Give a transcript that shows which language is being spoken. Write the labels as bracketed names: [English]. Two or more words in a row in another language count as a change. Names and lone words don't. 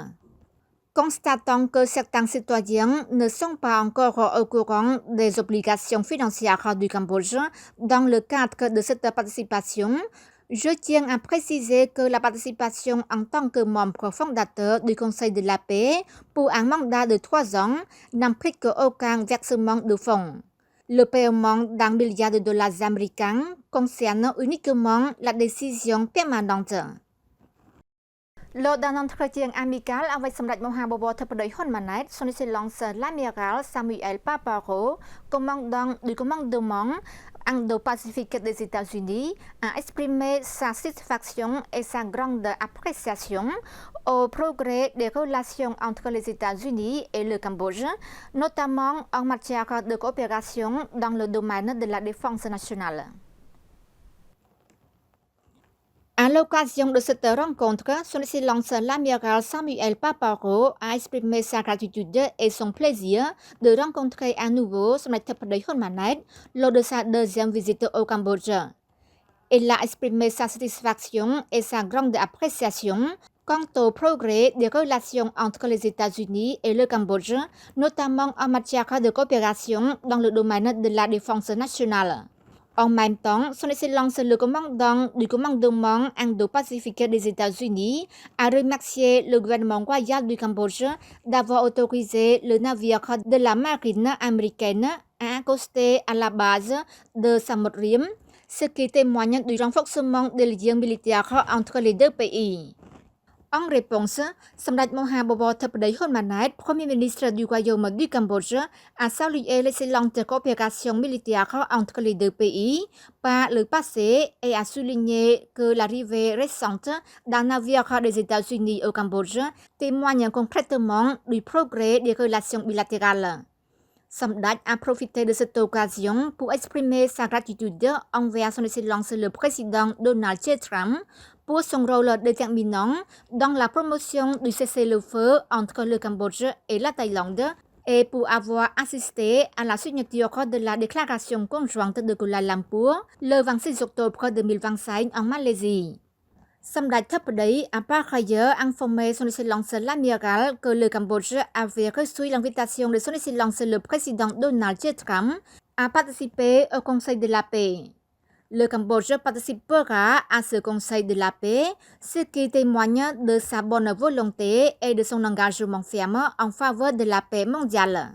[French] Constatant que certains citoyens ne sont pas encore au courant des obligations financières du Cambodge dans le cadre de cette participation, je tiens à préciser que la participation en tant que membre fondateur du Conseil de la paix pour un mandat de 3 ans n'implique aucun versement de fonds. Le paiement d'1 milliard de dollars américains concerne uniquement la décision permanente. Lors d'un entretien amical avec សម្ដេចមហាបវរធិបតីហ៊ុនម៉ាណែត Son Excellence l'amiral Samuel Paparo, commandant du commandement Indo-Pacifique des États-Unis, a exprimé sa satisfaction et sa grande appréciation au progrès des relations entre les États-Unis et le Cambodge, notamment en matière de coopération dans le domaine de la défense nationale. À l'occasion de cette rencontre, Son Excellence l'amiral Samuel Paparo a exprimé sa gratitude et son plaisir de rencontrer à nouveau សម្ដេចធិបតីហ៊ុនម៉ាណែត lors de sa deuxième visite au Cambodge. Il a exprimé sa satisfaction et sa grande appréciation quant au progrès des relations entre les États-Unis et le Cambodge, notamment en matière de coopération dans le domaine de la défense nationale. En même temps, Son Excellence le commandant du commandement Indo-Pacifique des États-Unis a remercié le gouvernement royal du Cambodge d'avoir autorisé le navire de la marine américaine à accoster à la base de Samut Rim, ce qui témoigne du renforcement des liens militaires entre les deux pays. En réponse, សម្ដេចមហាបវរធិបតីហ៊ុនម៉ាណែត Premier ministre du Royaume du Cambodge, a salué l'excellente coopération militaire entre les deux pays par le passé et a souligné que l'arrivée récente d'un navire des États-Unis au Cambodge témoigne concrètement du progrès des relations bilatérales. Samdech a profité de cette occasion pour exprimer sa gratitude envers Son Excellence le président Donald J. Trump pour son rôle déterminant dans la promotion du cessez-le-feu entre le Cambodge et la Thaïlande et pour avoir assisté à la signature de la déclaration conjointe de Kuala Lumpur le 26 octobre 2025 en Malaisie. សម្ដេចធិបតី a par ailleurs informé Son Excellence l'amiral que le Cambodge avait reçu l'invitation de Son Excellence le président Donald J. Trump a participé au Conseil de la paix. Le Cambodge participera à ce Conseil de la paix, ce qui témoigne de sa bonne volonté et de son engagement ferme en faveur de la paix mondiale.